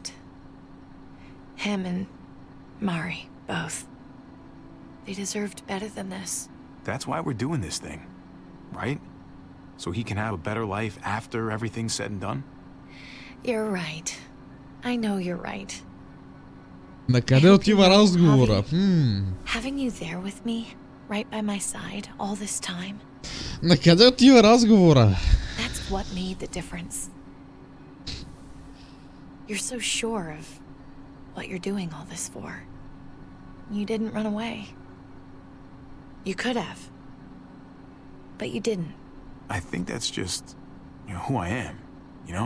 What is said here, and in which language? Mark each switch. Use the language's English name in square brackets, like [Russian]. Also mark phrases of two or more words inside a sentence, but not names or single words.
[English] Him and Mari, both. They deserved better than this. That's why we're doing this thing, right? So he can have a better life after everything's said and done? You're right. I know you're right. [Bulgarian] На къде отива разговора? [English] Having you there with me, right by my side, all this time. [Bulgarian] На къде отива разговора? [English] That's what made the difference. You're so sure of what you're doing all this for. You didn't run away. You could have. But you didn't. I think that's just, who I am, you know?